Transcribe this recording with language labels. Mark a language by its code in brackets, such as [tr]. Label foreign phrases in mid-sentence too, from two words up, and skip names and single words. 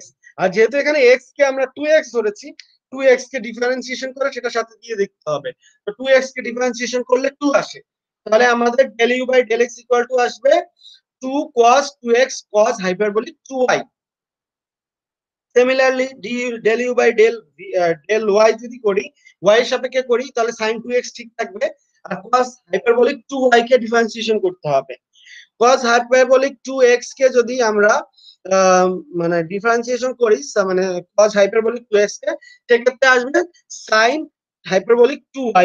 [bn] আর যেহেতু এখানে x কে আমরা 2x ধরেছি, 2x কে ডিফারেন্সিয়েশন করে সেটার সাথে দিয়ে দেখতে হবে। তো 2x কে ডিফারেন্সিয়েশন করলে 2 আসে, তাহলে আমাদের [en] del u by del x equal to [bn] আসবে 2 cos 2x [en] cos hyperbolic 2y. [bn] সিমিলারলি [en] del u by del y [bn] যদি করি, y এর সাপেক্ষে করি, তাহলে sin 2x ঠিক থাকবে, আর [en] cos hyperbolic 2y [bn] কে ডিফারেন্সিয়েশন করতে হবে। [en] cos hyperbolic 2x [bn] কে যদি আমরা মানে ডিফারেন্সিয়েশন করি, মানে [en] cos hyperbolic 2x [bn] কে, সেক্ষেত্রে আসবে [en] sin hyperbolic 2y.